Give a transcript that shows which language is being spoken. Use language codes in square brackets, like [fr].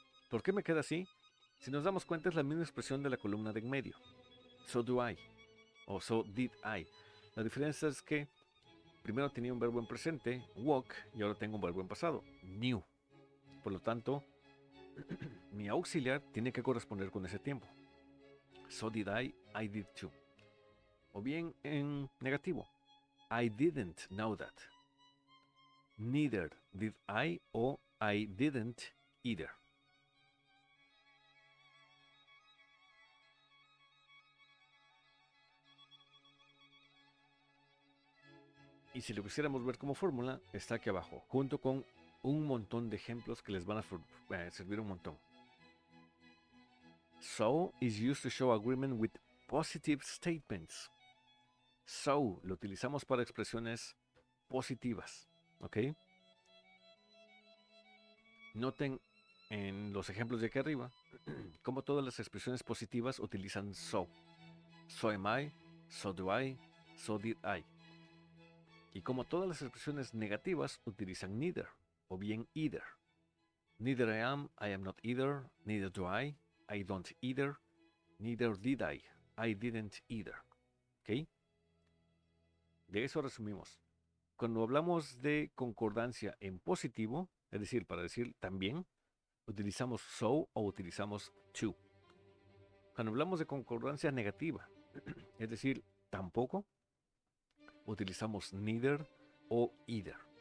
[es] ¿Por qué me queda así? Si nos damos cuenta es la misma expresión de la columna de en medio. [en] So do I. [es] o [en] so did I. [es] La diferencia es que primero tenía un verbo en presente, walk, y ahora tengo un verbo en pasado, knew. Por lo tanto, mi auxiliar tiene que corresponder con ese tiempo. [en] So did I did too. [es] O bien en negativo, [en] I didn't know that. Neither did I o I didn't either. [es] Y si lo quisiéramos ver como fórmula, está aquí abajo, junto con un montón de ejemplos que les van a servir un montón. [en] So is used to show agreement with positive statements. [es] So lo utilizamos para expresiones positivas, ¿ok? Noten en los ejemplos de aquí arriba cómo todas las expresiones positivas utilizan so. [en] So am I, so do I, so did I. [es] Y como todas las expresiones negativas utilizan neither o bien either. [en] Neither I am not either, neither do I don't either, neither did I didn't either. [es] ¿Ok? De eso resumimos. Cuando hablamos de concordancia en positivo, es decir, para decir también, utilizamos so o utilizamos to. Cuando hablamos de concordancia negativa, es decir, tampoco, utilizamos neither o either.